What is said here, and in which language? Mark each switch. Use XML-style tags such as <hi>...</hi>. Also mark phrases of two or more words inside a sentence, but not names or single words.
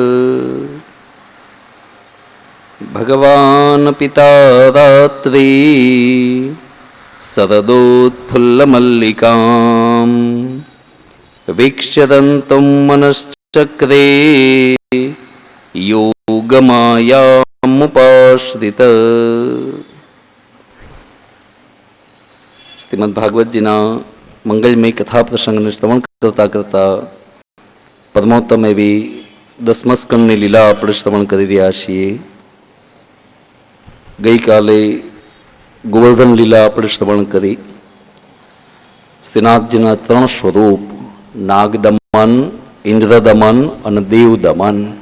<sa>भगवान् पिता रात्रि शरदोत्फुल्लमल्लिकाम् वीक्ष्यदन्तं मनश्चक्रे योगमायामुपाश्रित।</sa> <gu>श्रीमद्भागवतजीना મંગલમય કથા પ્રસંગને શ્રવણ કરતા કરતા પરમોત્તમ એવી દસમસ્કંદની લીલા આપણે શ્રવણ કરી રહ્યા છીએ. ગઈકાલે ગોવર્ધન લીલા આપણે શ્રવણ કરી. શ્રીનાથજીના ત્રણ સ્વરૂપ, નાગદમન, ઇન્દ્રદમન અને દેવદમન.</gu>